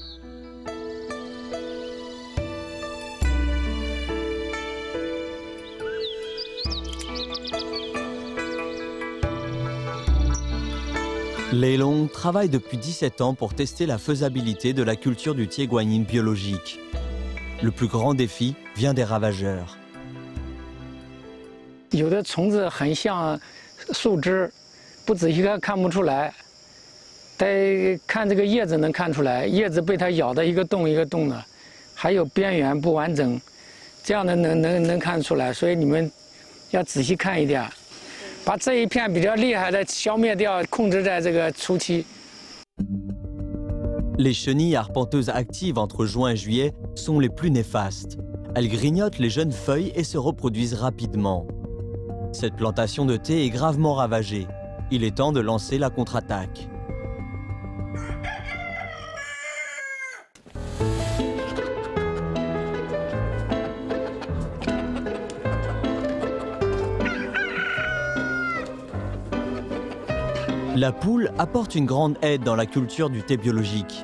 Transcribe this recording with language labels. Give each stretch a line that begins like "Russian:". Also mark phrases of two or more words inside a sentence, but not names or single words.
French: Lei Long travaille depuis 17 ans pour tester la faisabilité de la culture du Tie Guanyin biologique. Le plus grand défi vient des ravageurs.
Chinese: 有的虫子很像树枝，不仔细看看不出来，得看这个叶子能看出来，叶子被它咬的一个洞一个洞的，还有边缘不完整，这样的能看出来。所以你们要仔细看一点，把这一片比较厉害的消灭掉，控制在这个初期。
French: Les chenilles arpenteuses actives entre juin et juillet sont les plus néfastes. Elles grignotent les jeunes feuilles et se reproduisent rapidement. Cette plantation de thé est gravement ravagée. Il est temps de lancer la contre-attaque. La poule apporte une grande aide dans la culture du thé biologique.